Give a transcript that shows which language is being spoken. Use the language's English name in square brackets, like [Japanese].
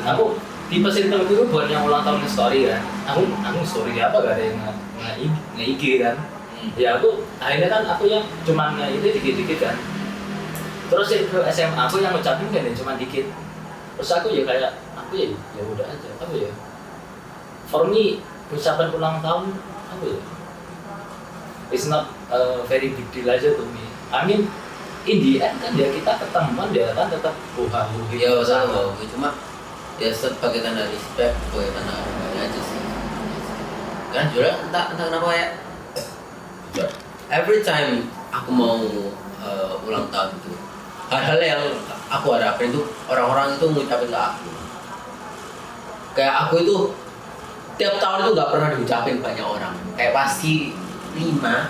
[Indonesian] Aku tipe circle itu buat yang ulang tahun nge-story kan. Aku story apa gak ada yang nge-IG kan. Ya aku akhirnya kan aku yang cuma itu dikit-dikit kan. Terus circle SMA aku yang ngucapin kan cuma dikit. Terus aku ya kayak aku ya udah aja. Apa ya? [English] For me [Indonesian] ucapan ulang tahun apa ya? [English] It's not a very big deal aja to me. I mean in the end [Indonesian] kan ya kita ketemuan dia kan tetap ya betul cuma ya sebagai tanda respect sebagai tanda harganya aja sih kan juga entah kenapa ya [English] every time [Indonesian] aku mau ulang tahun itu hal-hal yang aku harapin itu orang-orang itu ngucapin ke aku kayak aku itu tiap tahun itu nggak pernah diucapin banyak orang kayak pasti 5